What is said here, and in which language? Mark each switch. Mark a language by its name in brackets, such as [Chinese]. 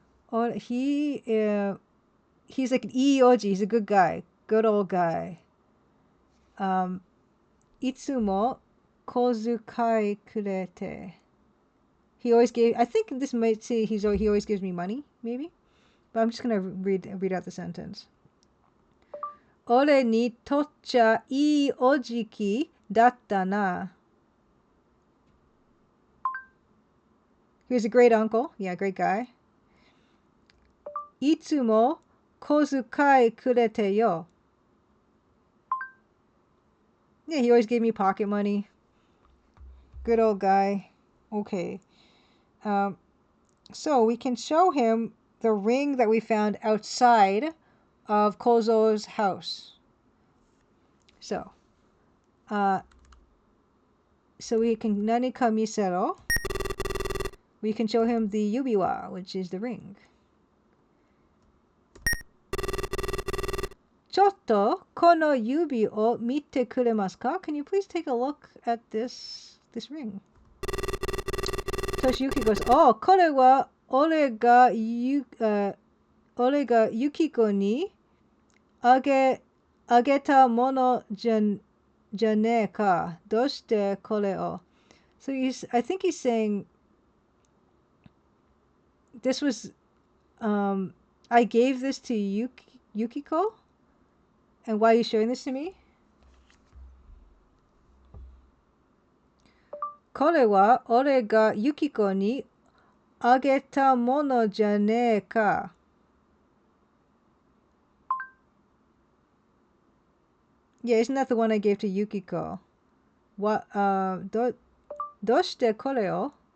[English] Or he's like an ii-oji. He's a good guy. Good old guy. [Japanese] Itsumo kozukai kurete. [English] He always gave... I think this might say he always gives me money, maybe? But I'm just going to read out the sentence. [Japanese] 俺にとっちゃいいおじきだったな. [English] He was a great uncle. Yeah, great guy. [Japanese] いつも小遣いくれてよ. [English] Yeah, he always gave me pocket money. Good old guy. Okay. So we can show him the ring that we found outside of Kozo's house. So we can [Japanese] nanika misero. [English] We can show him the yubiwa, which is the ring. [Japanese] Chotto kono yubi o mite kuremasu ka? [English] Can you please take a look at this ring? Toshiyuki goes, oh, [Japanese] これは俺がYukikoにあげたものじゃねえか。どうしてこれを? [English] So I think he's saying this was, I gave this to Yukiko? And why are you showing this to me? [Japanese] これは俺がYukikoにあげたものじゃねえか。 [English] Yeah, isn't that the one I gave to Yukiko? What, [Japanese] どうしてこれを?